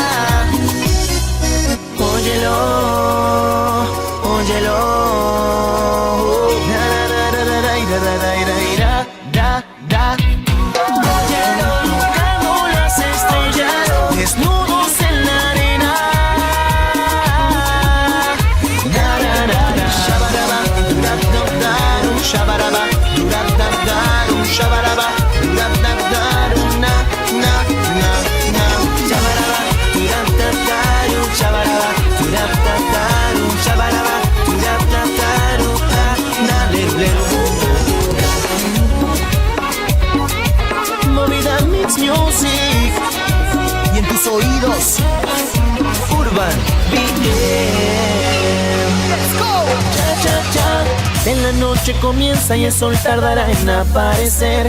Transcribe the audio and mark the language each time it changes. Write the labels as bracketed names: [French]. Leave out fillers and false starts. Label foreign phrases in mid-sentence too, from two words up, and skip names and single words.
[Spanish] Óyelo, óyelo. Desnudos en la arena. Shabaraba, shabaraba, shabaraba, na na na na. Shabaraba, shabaraba, shabaraba, na lero. Movida Mix Music. Y en tus oídos, [English] Urban BM. Let's go. Cha cha cha. [Spanish] En la noche comienza y el sol tardará en aparecer.